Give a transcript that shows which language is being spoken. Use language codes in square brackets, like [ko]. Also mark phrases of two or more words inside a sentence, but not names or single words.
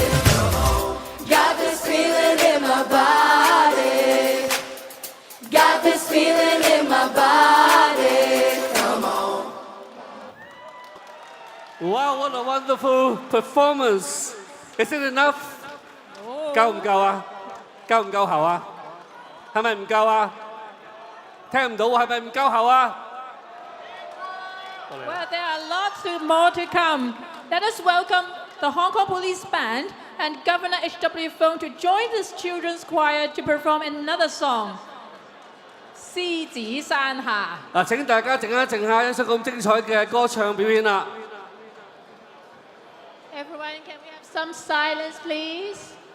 [en] Got this feeling in my body. Got this feeling in my body. Come on. Wow, what a wonderful performance. Is it enough? [yue] 夠唔夠啊？夠唔夠喉啊？係咪唔夠啊？聽唔到喎，係咪唔夠喉啊？ [en] Well, there are lots more to come. Let us welcome the Hong Kong Police Band and Governor H.W. Fung to join this children's choir to perform another song, [yue] 獅子山下. 嗱，請大家靜一靜下，欣賞咁精彩嘅歌唱表演啦。 [en] Everyone, can we have some silence, please?